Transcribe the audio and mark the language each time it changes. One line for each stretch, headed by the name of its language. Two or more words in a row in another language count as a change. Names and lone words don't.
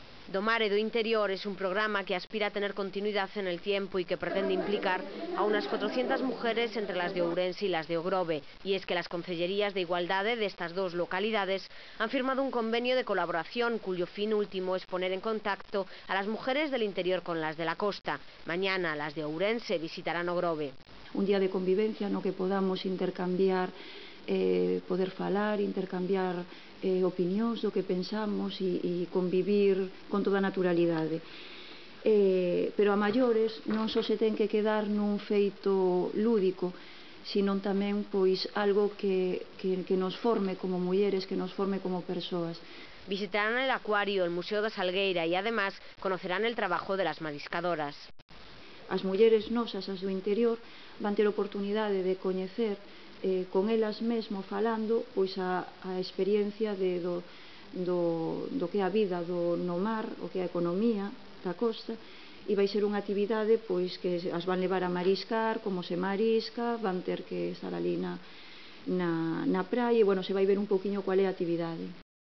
Spanish: Do Mar e do Interior es un programa que aspira a tener continuidad en el tiempo y que pretende implicar a unas 400 mujeres entre las de Ourense y las de Ogrove. Y es que las concellerías de Igualdade de estas dos localidades han firmado un convenio de colaboración cuyo fin último es poner en contacto a las mujeres del interior con las de la costa. Mañana las de Ourense visitarán Ogrove.
Galician: Un día de convivencia no que podamos intercambiar, poder falar, intercambiar opinións do que pensamos e convivir con toda a naturalidade. Pero a maiores non só se ten que quedar nun feito lúdico, sino tamén pois algo que nos forme como mulleres, que nos forme como persoas.
Spanish: Visitarán el acuario, el Museo da Salgueira y además conocerán el trabajo de las mariscadoras.
Galician: As mulleres nosas, as do interior, van ter oportunidade de coñecer con elas mesmo falando pois a experiencia do que é a vida no mar, o que é a economía da costa, e vai ser unha actividade pois que as van levar a mariscar, como se marisca, van ter que estar ali na praia e, bueno, se vai ver un poquinho cual é a actividade.